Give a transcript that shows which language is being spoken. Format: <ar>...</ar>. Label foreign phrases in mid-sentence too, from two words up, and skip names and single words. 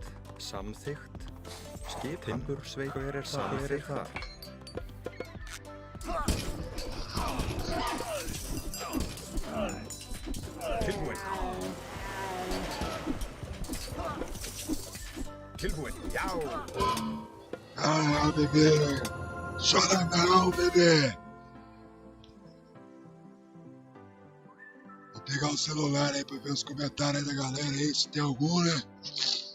<is>Samþykkt. Skip. Timbursveit. Hver er það? Hver er það? Tilbúin. Tilbúin. Já.</is> <pt>Ah, bebê. Chora não, bebê. Vou pegar o celular aí pra ver os comentários aí da galera aí, se tem algum, né?</pt>